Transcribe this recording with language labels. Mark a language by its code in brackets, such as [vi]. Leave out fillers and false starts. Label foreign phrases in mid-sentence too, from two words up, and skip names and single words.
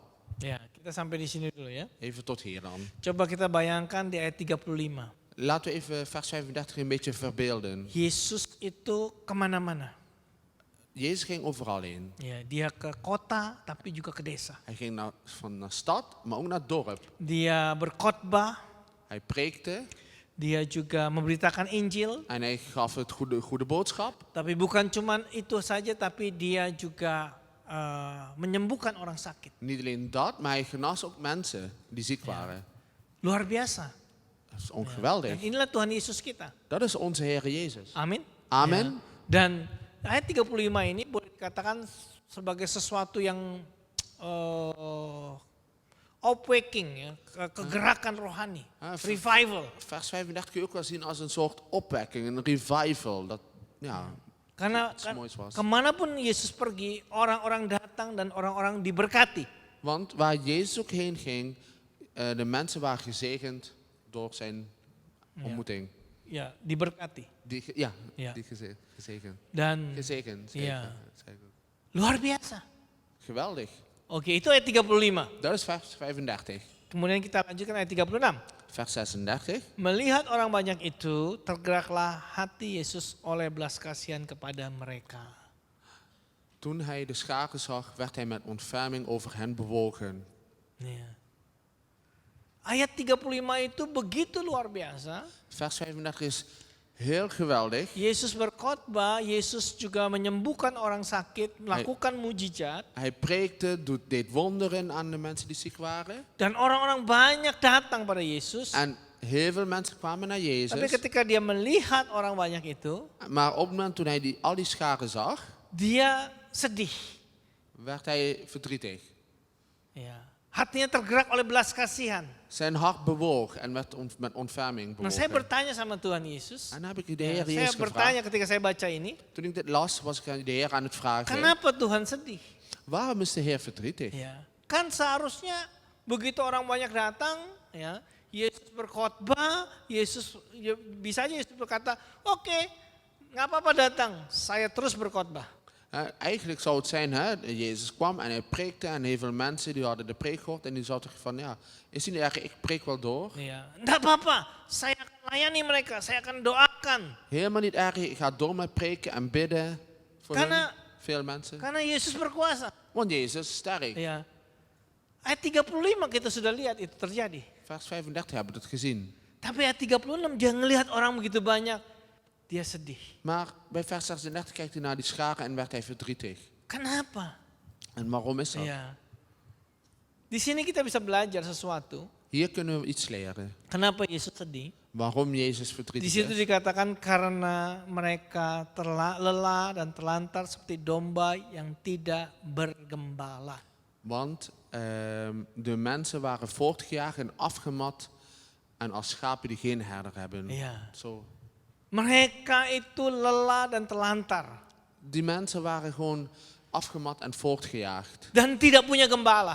[id] Ya, kita sampai di sini dulu ya. [nl] Even tot hier dan. [id] Coba kita bayangkan di ayat 35. [nl] Laten we even vers 35 een beetje verbeelden. [id] Yesus itu kemana-mana. [nl] Jezus ging overal heen. [id] Ya, dia ke kota tapi juga ke desa. [nl] Hij ging van de stad, maar ook naar het dorp. [id] Dia berkhotbah, [nl] Hij preekte [id] dia juga memberitakan Injil. [nl] en hij gaf het goede boodschap. [id] Tapi bukan cuma itu saja, tapi dia juga menyembuhkan orang sakit. [nl] Niet alleen dat, maar hij genas ook mensen die ziek waren. [id] Luar biasa. [nl] Dat is ongeweldig. [id] Dan inilah Tuhan Yesus kita. [nl] Dat is onze Heer Jezus. [id] Amin. [nl] Amen. [id] Ya. Dan ayat 35 ini boleh dikatakan sebagai sesuatu yang opwekking, ya, kegerakan rohani, revival. [nl] Vers 35 kun je ook wel zien als een soort opwekking, een revival. Dat, ja, [id] Karena [nl] iets moois was. [id] kemanapun Yesus pergi, orang-orang datang dan orang-orang diberkati. [nl] Want waar Jezus ook heen ging, de mensen waren gezegend door zijn ontmoeting. [id] Ya, diberkati. [nl] Ja. Ja. Die gezegend. Dan Gezegend. Ja. zei ik ook. [id] luar biasa. [nl] Geweldig. [id] Oke, itu ayat 35. [nl] Dat is vers 35. [id] Kemudian kita lanjutkan ayat 36. [nl] Vers 36. [id] Melihat orang banyak itu, tergeraklah hati Yesus oleh belas kasihan kepada mereka. [nl] Toen hij de scharen zag, werd hij met ontferming over hen bewogen. [id] Ya. Ayat 35 itu begitu luar biasa. [nl] Vers 35 is heel geweldig. [id] Yesus berkhotbah, Yesus juga menyembuhkan orang sakit, melakukan mujizat. [nl] Hij preekte, deed wonderen aan de mensen die ziek waren. [id] Dan orang-orang banyak datang pada Yesus. [nl] En heel veel mensen kwamen naar [id] Tapi [nl] Jezus. [id] ketika dia melihat orang banyak itu, [nl] Maar op het moment toen hij al die scharen zag, [id] dia sedih. [nl] werd hij verdrietig. [id] Ya. Hatinya tergerak oleh belas kasihan. [nl] Zijn hart bewoog en werd met ontferming [id] Nah, saya [nl] bewogen. [id] bertanya sama Tuhan Yesus. [nl] En dan heb ik de [id] Ya, [nl] Heer [id] saya [nl] Jezus [id] bertanya [nl] gevraagd. [id] ketika saya baca ini, [nl] Toen ik dit las, was ik aan de Heer aan het vragen. [id] kenapa Tuhan sedih? [nl] Waarom is de Heer verdrietig? [id] Ya. Kan seharusnya begitu orang banyak datang, ya, Yesus berkhotbah, bisa aja Yesus berkata, oke, nggak apa-apa datang, saya terus berkhotbah. [nl] Eigenlijk zou het zijn, hè, Jezus kwam en hij preekte en heel veel mensen die hadden de preek gehoord en die zouden van, ja, is het niet erg, ik preek wel door. [id] Ya, nggak apa-apa, saya akan layani mereka, saya akan doakan. [nl] Helemaal niet erg, ik ga door met preken en bidden voor [id] Karena- [nl] hun, veel mensen. [id] Karena Yesus berkuasa. [nl] Want Jezus is sterk. [id] Ya. Ayat 35 kita sudah lihat itu terjadi. [nl] Vers 35 hebben we het gezien. [id] Tapi ayat 36 dia ngelihat orang begitu banyak, dia sedih. [nl] Maar bij vers 36 kijkt hij naar die scharen en werd hij verdrietig. [id] Kenapa? [nl] En waarom is dat? [id] Ya. Di sini kita bisa belajar sesuatu. [nl] Hier kunnen we iets leren. [id] Kenapa Yesus sedih? [nl] Waarom Jezus [id] Di [nl] verdrietig [id] situ [nl] is. [id] dikatakan karena mereka lelah dan terlantar seperti domba yang tidak bergembala. [nl] Want de mensen waren voortgejaagd en afgemat en als schapen die geen herder hebben. Ja. Zo. [id] Mereka itu lelah dan terlantar [nl] Die mensen waren gewoon afgemat en voortgejaagd. [id] dan tidak punya gembala.